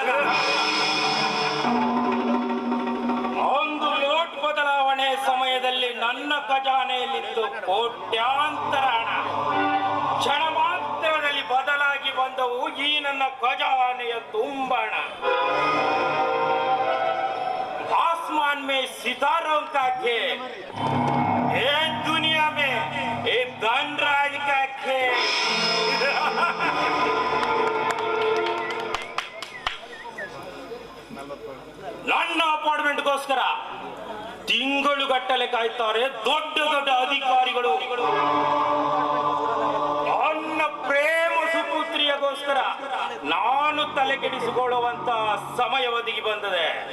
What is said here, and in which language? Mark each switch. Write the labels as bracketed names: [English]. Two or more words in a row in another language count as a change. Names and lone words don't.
[Kannada] ಒಂದು ನೋಟ್ ಬದಲಾವಣೆ ಸಮಯದಲ್ಲಿ ನನ್ನ ಖಜಾನೆಯಲ್ಲಿತ್ತು ಕೋಟ್ಯಾಂತರ ಹಣ. ಕ್ಷಣ ಮಾತ್ರದಲ್ಲಿ ಬದಲಾಗಿ ಬಂದವು ಈ ನನ್ನ ಖಜಾನೆಯ ತುಂಬಣ. [Hindi] आसमान में सितारों का खेल, ये दुनिया में ये धनराज का खेल. [Kannada] ನನ್ನ ಅಪಾರ್ಟ್ಮೆಂಟ್ಗೋಸ್ಕರ ತಿಂಗಳುಗಟ್ಟಲೆ ಕಾಯ್ತಾರೆ ದೊಡ್ಡ ದೊಡ್ಡ ಅಧಿಕಾರಿಗಳು. ನನ್ನ ಪ್ರೇಮ ಸುಪುತ್ರಿಯಗೋಸ್ಕರ ನಾನು ತಲೆ ಕೆಡಿಸಿಕೊಳ್ಳುವಂತ ಸಮಯ ಒದಗಿ ಬಂದಿದೆ.